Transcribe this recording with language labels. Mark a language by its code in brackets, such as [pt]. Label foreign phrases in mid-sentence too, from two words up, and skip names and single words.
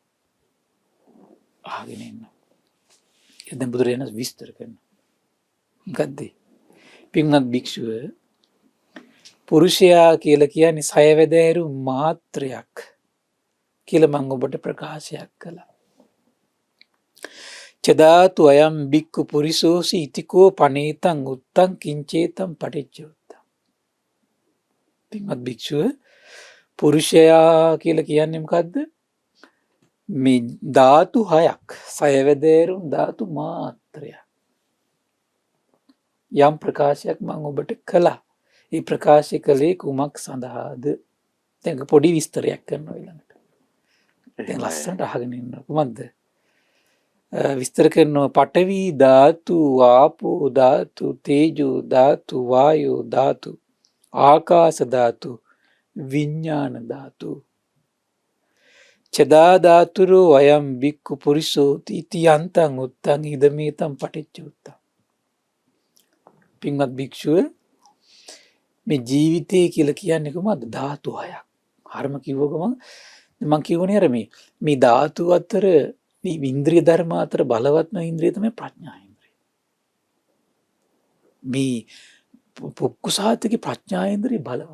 [si] අහගෙන ඉන්නවා. දැන් බුදුරජාණන් විස්තර කරනවා. මොකද්ද? පින්වත් භික්ෂුව, පුරුෂයා කියලා කියන්නේ සයවැදෑරු මාත්‍රයක් කියලා මම ඔබට ප්‍රකාශයක් කළා. [pi] චදාතු අයම් බික්කු පුරිසෝසි ඉතිකෝ පනේතං උත්තං කිංචේතං පටිච්චෝත්තං. [si] පින්වත් භික්ෂුව, පුරුෂයා කියලා කියන්නේ මොකද්ද? මේ ධාතු 6ක්, සයවැදෑරුන් ධාතු මාත්‍රයක්. යම් ප්‍රකාශයක් මම ඔබට කළා. ඒ ප්‍රකාශය කළේ කුමක් සඳහාද? දැන් පොඩි විස්තරයක් කරනවා ඊළඟට. දැන් ලස්සනට අහගෙන ඉන්න. කොහොමද? විස්තර කරනවා පඨවි ධාතු, ආපෝ ධාතු, තේජෝ ධාතු, වායෝ ධාතු, ආකාශ ධාතු, විඥාන ධාතු. [pi] චදා ධාතුරෝ අයම් බික්කු පුරිසෝ තීති යන්තං උත්තං ඉදමේතං පටිච්චුත්තං. [si] පින්වත් භික්ෂුව, මේ ජීවිතය කියලා කියන්නේ කොහොමද? ධාතු 6ක්. හරම කිව්ව ගමන් මම කියවනේ අර මේ ධාතු අතර මේ ඉන්ද්‍රිය ධර්ම අතර බලවත්ම ඉන්ද්‍රිය තමයි ප්‍රඥා ඉන්ද්‍රිය. මේ පුක්කුසාතේ ප්‍රඥා ඉන්ද්‍රිය බලවත්.